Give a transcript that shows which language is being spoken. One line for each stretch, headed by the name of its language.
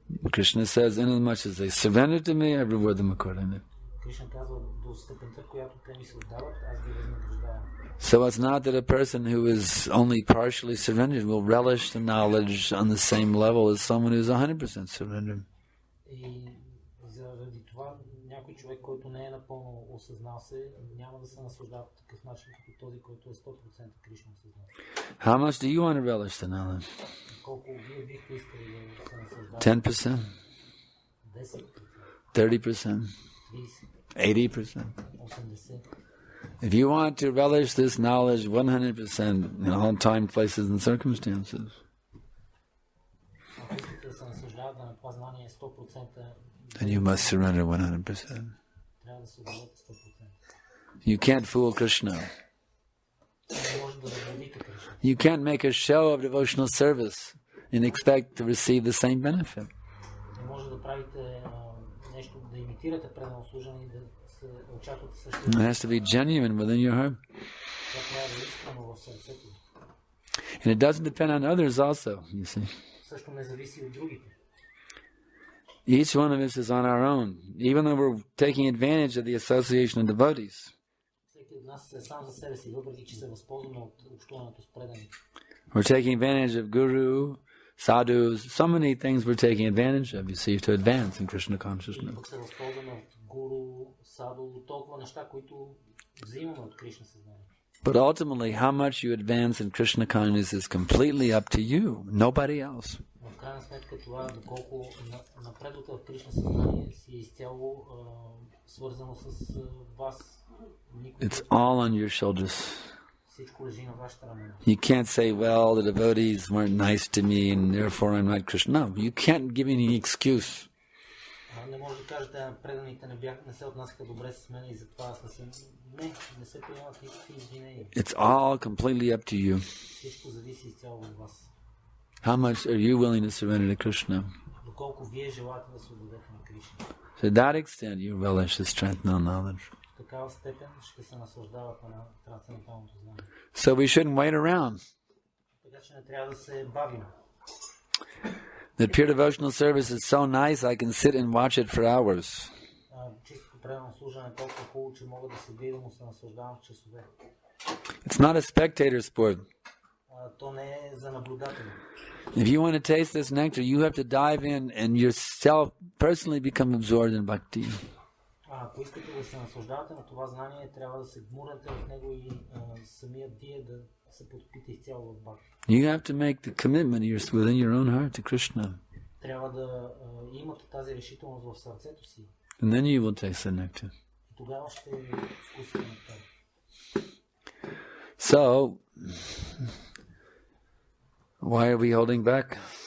English: Krishna says, inasmuch as they surrender to me, I reward them accordingly.
Bulgarian: Кришна казва, до степента, която те ми се отдават, аз ги възнаграждавам.
English: So it's not that a person who is only partially surrendered will relish the knowledge on the same level as someone who's 100% surrendered.
Bulgarian: И заради това някой човек, който не е напълно осъзнал се, няма да се наслаждава по такъв начин, като този, който е 100% Кришна осъзнал.
English: How much do you want to relish the knowledge?
Bulgarian: Колко вие бихте искали да се наслаждавате?
English: 10%?
Bulgarian: 10%?
English: 30%?
Bulgarian: 30%?
English: 80%?
Bulgarian: 80%?
English: If you want to relish this knowledge 100% in all time, places, and circumstances,
Bulgarian: Ако искате да се наслаждавате на това знание 100%,
English: then you must surrender 100%.
Bulgarian: трябва да се отдадете 100%.
English: You can't fool Krishna.
Bulgarian: Не може да заблудите Кришна.
English: You can't make a show of devotional service and expect to receive the same benefit.
Bulgarian: Не може да правите нещо, да имитирате предано служение и да се очаквате същото.
English: It has to be genuine within your heart.
Bulgarian: Това трябва да е искрено в сърцето.
English: And it doesn't depend on others also, you see.
Bulgarian: Също не зависи от другите.
English: Each one of us is on our own. Even though we're taking advantage of the association of devotees,
Bulgarian: Всеки от нас е сам за себе си, въпреки че се възползваме от общуването с преданите.
English: we're taking advantage of guru, sadhus, so many things we're taking advantage of, you see, to advance in Krishna consciousness.
Bulgarian: Пък се възползваме от гуру, саду, толкова неща, които взимаме от Кришна съзнание.
English: But ultimately, how much you advance in Krishna consciousness is completely up to you, nobody else.
Bulgarian: В крайна сметка това, доколко напредвате в Кришна съзнание, си е изцяло свързано с вас.
English: It's all on your shoulders.
Bulgarian: Всичко лежи на вашата ramena.
English: You can't say, well, the devotees weren't nice to me and therefore I'm not Krishna. No, you can't give any excuse.
Bulgarian: Не може да кажете, преданите не се отнасяха добре с мен и затова аз не се приемат никакви извинения.
English: It's all completely up to you.
Bulgarian: Всичко зависи изцяло от вас.
English: How much are you willing to surrender to Krishna?
Bulgarian: Доколко вие желаете да се отдадете на Кришна.
English: To that extent, you relish this transcendental knowledge.
Bulgarian: В такава степен ще се наслаждавате на трансценденталното знание.
English: So we shouldn't wait around.
Bulgarian: Така че не трябва да се бавим.
English: The pure devotional service is so nice, I can sit and watch it for hours.
Bulgarian: Чистото предано служене е толкова хубаво, че мога да седя и да му се наслаждавам в часове.
English: It's not a spectator sport.
Bulgarian: То не е за наблюдатели.
English: If you want to taste this nectar, you have to dive in and yourself personally become absorbed in bhakti.
Bulgarian: Ако искате да се наслаждавате на това знание, трябва да се гмурнете в него и самият вие да се потопите изцяло в бхакти.
English: You have to make the commitment within your own heart to Krishna.
Bulgarian: Трябва да имате тази решителност в сърцето си.
English: And then you will taste the nectar.
Bulgarian: И тогава ще вкусите нектар.
English: So, why are we holding back?